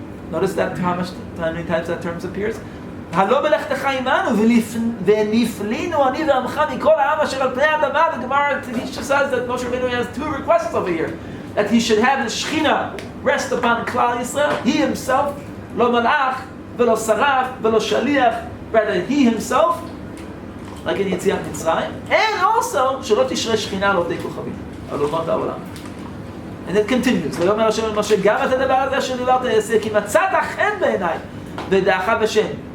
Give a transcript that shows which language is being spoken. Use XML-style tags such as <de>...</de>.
<en>Notice that how many times that term appears.</en> <he>הלא בלכתך עמנו ונפלינו אני ועמך מכל העם אשר על פני האדמה.</he> <en>The Gemara teaches us that Moshe Rabbeinu has 2 requests over here. That he should have his Shechina rest upon Klal Yisrael. He himself,</en> <he>לא מלאך ולא שרף ולא שליח,</he> <en>rather he himself, like in יציאת מצרים, and also</en> <he>שלא תשרה שכינה על עובדי כוכבים, על אומות העולם.</he> <en>And it continues.</en> <he>ויאמר השם אל משה, גם את הדבר הזה אשר דיברת אעשה, כי מצאת חן בעיניי ודעך בשם.</he>